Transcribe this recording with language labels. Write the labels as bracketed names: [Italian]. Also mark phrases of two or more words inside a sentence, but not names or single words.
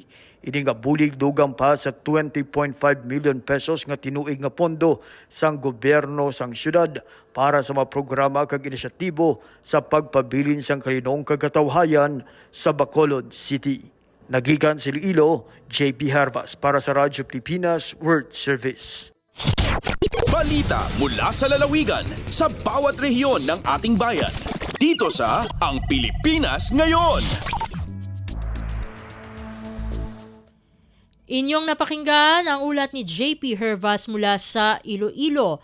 [Hiligaynon] Ini nga bulig dugang pa sa 20.5 million pesos nga tinuig nga pondo sang gobyerno sang syudad para sa mga programa kag inisyatibo sa pagpabilin sang kalinong kagatawhayan sa Bacolod City. Nagikan si Iloilo, JP Hervas para sa Radyo Pilipinas World Service. [Filipino] Balita mula sa lalawigan sa bawat rehiyon ng ating bayan. Dito sa Ang Pilipinas Ngayon. Inyong napakinggan ang ulat ni JP Hervas mula sa Iloilo.